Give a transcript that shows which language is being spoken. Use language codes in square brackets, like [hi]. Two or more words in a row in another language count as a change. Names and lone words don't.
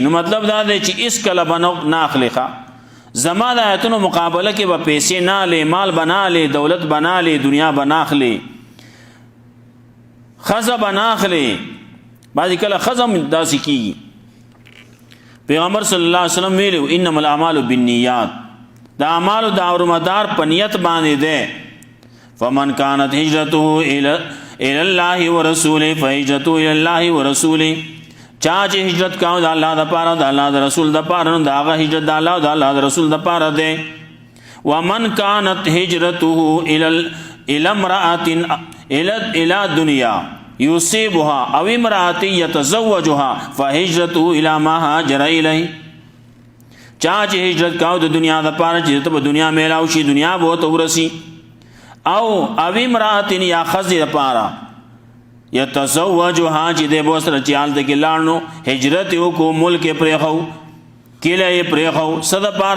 [ps] نو مطلب دا دی چې هېڅکله به نه اخلې. زما د آیتونو مقابله کې به پیسې نه اخلې، مال به نه اخلې، دولت به نه اخلې، دنیا به نه اخلې، ښځه به نه اخلې. بعضې کله ښځه هم داسې کېږي. پیغمبر [ar] صلی الله علیه وسلم [ps] ویلو [ar] انما الاعمال بالنیات، [ps] د اعمالو د اورمدار په نیت باندې دی. [ar] فمن كانت هجرته الى الله ورسوله فهجرته الى الله ورسوله، [ps] چا چې هجرت کاو د الله د پاره د الله د رسول د پاره نو د هغه هجرت د الله او د الله د رسول د پاره دی. [ar] ومن كانت هجرته الى امرأة الى دنیا یصيبها او امرأة يتزوجها فهجرته الى ما هاجر الیه. [ps] چا چې هجرت کاو د دنیا د پاره چې ته په دنیا میلاو شي، دنیا به ورته ورسي، او امرأة یا ښځې د پاره یتزوجها چې دی به سره چې هلته کې لاړ نو هجرت یې وکړو، ملک یې پرېښو، کلی یې پرېښو، څه دپاره؟